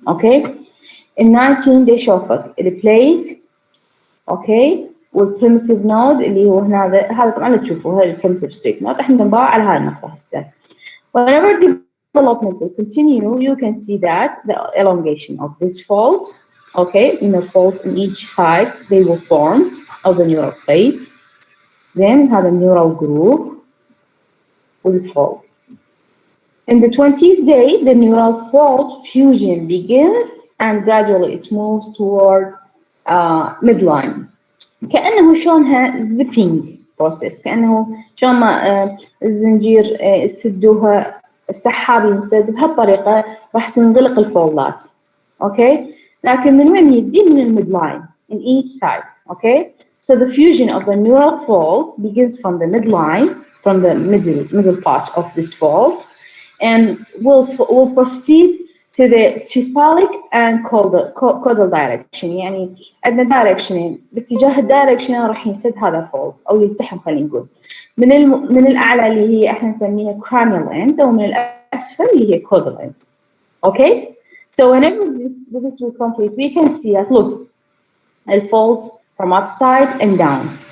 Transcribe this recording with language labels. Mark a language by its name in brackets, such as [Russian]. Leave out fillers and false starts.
[Arabic] اوكي ال 19 day شوفك البليد اوكي والprimitive node اللي هو هنا هذا طبعا لا تشوفوه هذا الprimitive straight node. احنا بنباع على هاي النقطة هسه. [English] Whenever development will continue, you can see that the elongation of these folds, okay, inner folds on each side, they will form of the neural plates. Then have a neural groove with folds. In the 20th day, the neural fold fusion begins and gradually it moves toward midline. [Arabic] كأنه شلونها zipping process. كأنه شلون ما الزنجير تسدوها السحاب ينسد بهالطريقة راح تنغلق الفولدات. اوكي لكن من وين يبدي؟ من الميدلاين [English] in each side. Okay, so the fusion of the neural folds begins from the midline, from the middle part of this folds, and will proceed to the cephalic and caudal direction. [Arabic] يعني عندنا direction باتجاه الدايركشن راح ينسد هذا folds أو يلتحم خلينا نقول من الأعلى اللي هي احنا نسميها cranial end ومن الأسفل اللي هي caudal end. [English] Okay, so whenever this will complete, we can see that look, it folds from upside and down.